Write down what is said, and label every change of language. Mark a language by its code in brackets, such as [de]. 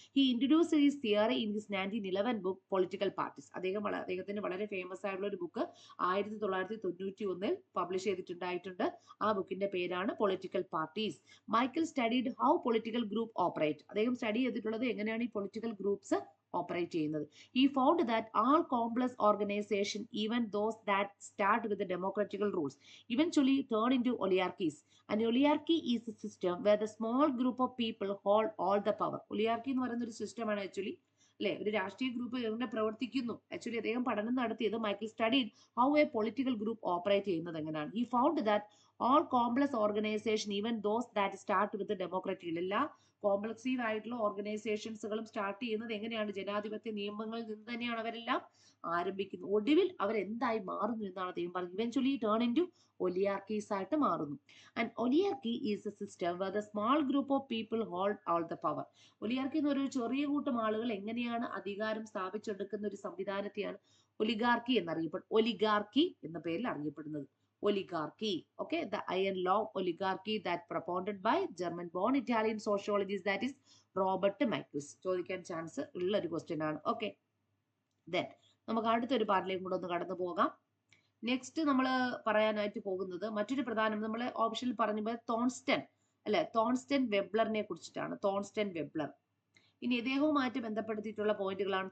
[en] He introduced his theory in his 1911 book political parties. [ml] അദ്ദേഹത്തിന് വളരെ famous ആയിട്ടുള്ള ഒരു ബുക്ക് 1991 പബ്ലിഷ് ചെയ്തിട്ടുണ്ടായിട്ടുണ്ട്. ആ ബുക്കിന്റെ പേരാണ് political parties. [en] Michael studied how political group operate. [ml] അദ്ദേഹം സ്റ്റഡി ചെയ്തിട്ടുള്ളത് എങ്ങനെയാണ് ഈ പൊളിറ്റിക്കൽ ഗ്രൂപ്പ്സ് ഓപ്പറേറ്റ് ചെയ്യുന്നത്. [en] He found that all complex organization, even those that start with the democratical rules, eventually turn into oligarchies. An oligarchy is a system where the small group of people hold all the power. [ml] Oligarchy എന്ന് പറയുന്ന ഒരു സിസ്റ്റമാണ് actually, അല്ലെ, ഒരു രാഷ്ട്രീയ group എങ്ങനെ പ്രവർത്തിക്കുന്നു. Actually അദ്ദേഹം പഠനം നടത്തിയത് [en] Michael studied how a political group operate [ml] ചെയ്യുന്നത് എങ്ങനെയാണ്. [en] He found that all complex organization, even those that start with the democratic, [ml] എല്ലാ കോംപ്ലക്സീവ് ആയിട്ടുള്ള ഓർഗനൈസേഷൻസുകളും സ്റ്റാർട്ട് ചെയ്യുന്നത് എങ്ങനെയാണ്? ജനാധിപത്യ നിയമങ്ങളിൽ നിന്ന് തന്നെയാണ് അവരെല്ലാം ആരംഭിക്കുന്നത്. ഒടുവിൽ അവരെന്തായി മാറുന്നു എന്നാണ് അദ്ദേഹം പറഞ്ഞത്. [en] eventually turn into [ml] ഒലിയാർക്കീസ് ആയിട്ട് മാറുന്നു. [en] And oligarchy is a system where the small group of people hold all the power. [ml] ഒലിയാർക്കി എന്ന് ഒരു ചെറിയ കൂട്ടം ആളുകൾ എങ്ങനെയാണ് അധികാരം സ്ഥാപിച്ചെടുക്കുന്ന ഒരു സംവിധാനത്തെയാണ് ഒലിഗാർക്കി എന്നറിയപ്പെടുന്നത്. ഒലിഗാർക്കി എന്ന പേരിൽ അറിയപ്പെടുന്നത്. [en] oligarchy. Okay, the iron law of oligarchy that propounded by German born Italian sociologist, that is Robert Michaels. [ml] ചോദിക്കാൻ ചാൻസ് ഉള്ള ഒരു ക്വസ്റ്റ്യൻ ആണ്. ഓക്കെ, ദെൻ നമുക്ക് അടുത്തൊരു പാർട്ടിലേക്കും കൂടെ ഒന്ന് കടന്നു പോകാം. നെക്സ്റ്റ് നമ്മൾ പറയാനായിട്ട് പോകുന്നത് മറ്റൊരു പ്രധാനം, നമ്മൾ ഓപ്ഷനിൽ പറഞ്ഞപ്പോൾ തോൺസ്റ്റൺ അല്ലെ, തോൺസ്റ്റൺ വെബ്ലറിനെ കുറിച്ചിട്ടാണ്. തോൺസ്റ്റൺ വെബ്ലർ. ഇനി ഇദ്ദേഹവുമായിട്ട് ബന്ധപ്പെടുത്തിയിട്ടുള്ള പോയിന്റുകളാണ്.